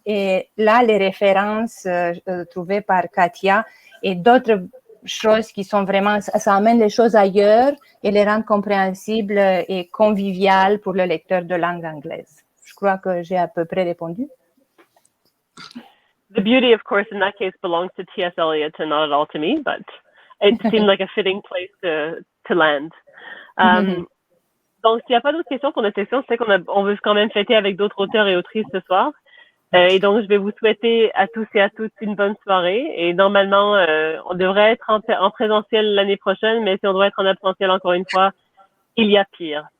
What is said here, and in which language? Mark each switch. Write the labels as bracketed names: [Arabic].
[French] Et là, les références trouvées par Katia et d'autres choses qui sont vraiment, ça amène les choses ailleurs et les rend compréhensibles et conviviales pour le lecteur de langue anglaise. Je crois que j'ai à peu près répondu. [English] The beauty, of course, in that case belongs to T.S. Eliot and not at all to me, but it seemed like a fitting place to land. [French] Donc, s'il n'y a pas d'autres questions pour notre session, c'est qu'on veut quand même fêter avec d'autres auteurs et autrices ce soir. Et donc, je vais vous souhaiter à tous et à toutes une bonne soirée. Et normalement, on devrait être en présentiel l'année prochaine, mais si on doit être en absentiel encore une fois, il y a pire.